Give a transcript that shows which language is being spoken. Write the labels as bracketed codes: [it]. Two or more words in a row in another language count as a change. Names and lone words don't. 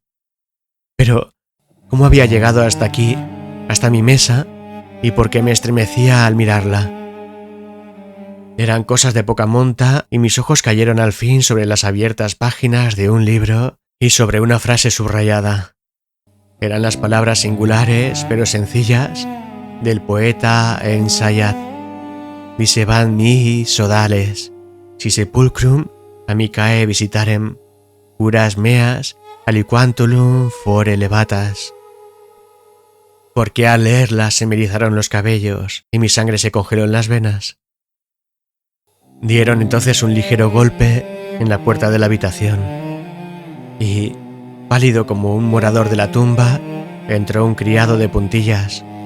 [es] Pero, ¿cómo había llegado hasta aquí, hasta mi mesa, y por qué me estremecía al mirarla? Eran cosas de poca monta y mis ojos cayeron al fin sobre las abiertas páginas de un libro y sobre una frase subrayada. Eran las palabras singulares pero sencillas del poeta Ensayat. [la] Viseban mihi sodales, si sepulcrum amicae visitarem, curas meas aliquantulum fore levatas. [es] Porque al leerlas se me erizaron los cabellos y mi sangre se congeló en las venas. Dieron entonces un ligero golpe en la puerta de la habitación y, pálido como un morador de la tumba, entró un criado de puntillas.